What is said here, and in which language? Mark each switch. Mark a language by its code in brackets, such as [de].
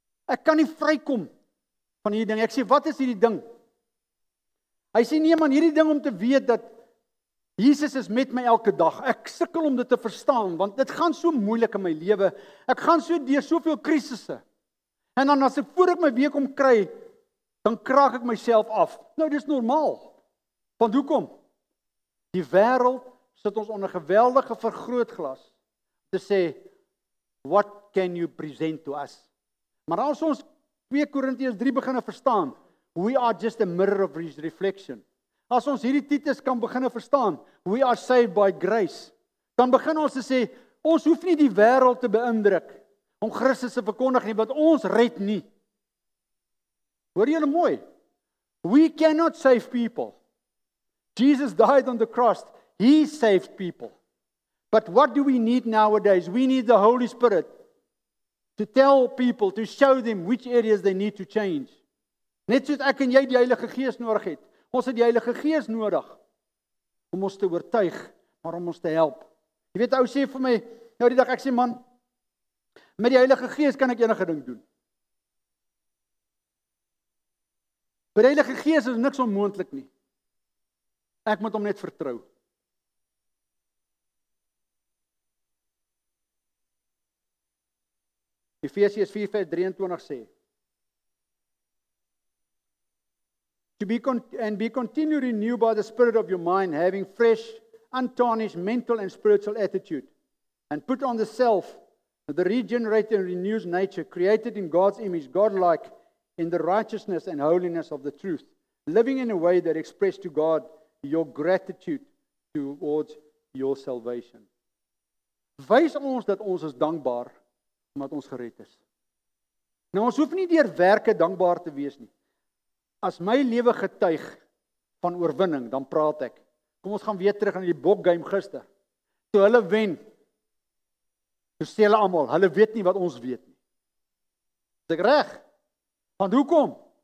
[af] Ek kan nie vrykom van hierdie ding. Ek sê, wat is hierdie ding? Hy sê, nee man, hierdie ding om te weet dat Jesus is met my elke dag. Ek sukkel om dit te verstaan, want dit gaan so moeilik in my lewe. Ek gaan so deur soveel krisisse. En dan as ek voor ek my week om kry, dan kraak ek myself af. Nou, dis normaal. Want hoekom? Die wêreld sit ons onder geweldige vergrootglas te sê, [en] what can you present to us? [af] Maar as ons 2 Korintiërs 3 begin verstaan, [en] we are just a mirror of His reflection. [af] As ons hierdie Titus kan begin verstaan, [en] we are saved by grace, [af] dan begin ons te sê, ons hoef nie die wêreld te beïndruk om Christus te verkondig nie, want ons red nie. Hoor julle mooi? [en] We cannot save people. Jesus died on the cross. He saved people. But what do we need nowadays? We need the Holy Spirit to tell people, to show them which areas they need to change. [af] Net soos ek en jy die Heilige Gees nodig het. Ons het die Heilige Gees nodig om ons te oortuig, maar om ons te help. Jy weet, ou sê vir my, nou die dag, ek sê man, met die Heilige Gees kan ek enige ding doen. By die Heilige Gees is niks onmoontlik nie. Ek moet hom net vertrou. Efesiërs 4:23 sê, [en] be continually renewed by the Spirit of your mind, having fresh, untarnished mental and spiritual attitude, and put on the self, the regenerated and renewed nature, created in God's image, God-like, in the righteousness and holiness of the truth, living in a way that expresses to God your gratitude towards your salvation. [af] Wys ons dat ons is dankbaar omdat ons gered is. Nou, ons hoef nie deur werke dankbaar te wees nie. As my lewe getuig van oorwinning, dan praat ek. Kom ons gaan weer terug aan die bokgame gister. Toe hulle wen, toe sê hulle almal, hulle weet nie wat ons weet nie. Is ek reg? Want hoekom?